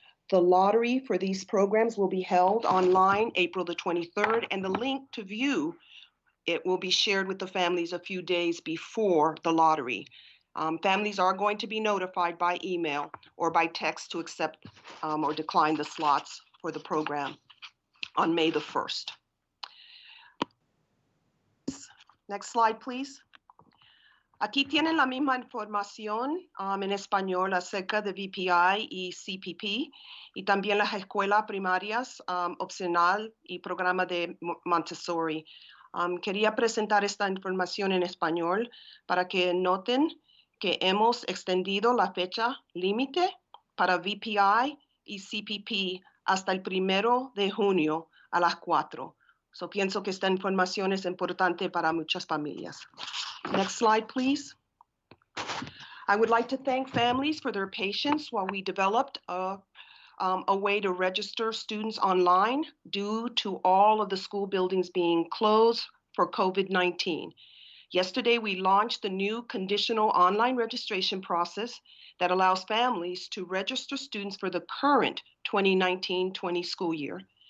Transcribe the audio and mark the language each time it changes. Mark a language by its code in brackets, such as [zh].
[en] The lottery for these programs will be held online April the 23rd, and the link to view it will be shared with the families a few days before the lottery. Families are going to be notified by email or by text to accept or decline the slots for the program on May the 1st. Next slide, please. [es] Aquí tienen la misma información en español acerca de VPI y CPP y también las escuelas primarias opcional y programa de Montessori. Quería presentar esta información en español para que noten que hemos extendido la fecha límite para VPI y CPP hasta el 1 de junio a las 4. So pienso que esta información es importante para muchas familias. [en] Next slide, please. I would like to thank families for their patience while we developed a way to register students online due to all of the school buildings being closed for COVID-19. Yesterday, we launched the new conditional online registration process that allows families to register students for the current 2019-20 school year.